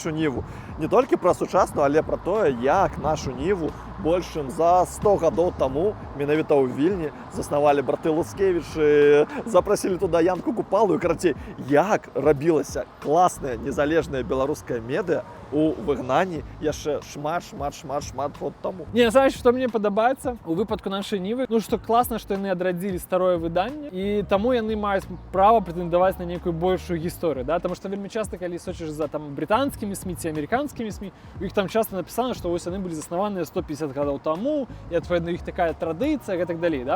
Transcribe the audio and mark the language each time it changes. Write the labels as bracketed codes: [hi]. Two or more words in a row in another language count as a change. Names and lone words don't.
[be] Не толькі пра сучасную, але пра тое, як нашу Ніву больш чым за 100 гадоў таму менавіта ў Вільні заснавалі браты Луцкевічы, запрасілі туда Янку Купалу. І, карацей, як рабілася класная незалежная беларуская медыа у выгнанні яшчэ шмат год таму. Не, [ru] знаешь, что мне [be] падабаецца у выпадку нашай Нівы? Ну, што класна, што яны адрадзілі старое выданне, і таму яны маюць права прэтэндаваць на некую большую гісторыю, да? Таму што вельмі часта, калі сочыш за там брытанскімі СМІ ці амерыканскімі СМІ, у іх там часта напісана, што вось яны былі заснаваныя 150 гадоў таму, і адпаведна іх такая традыцыя і так далей, да?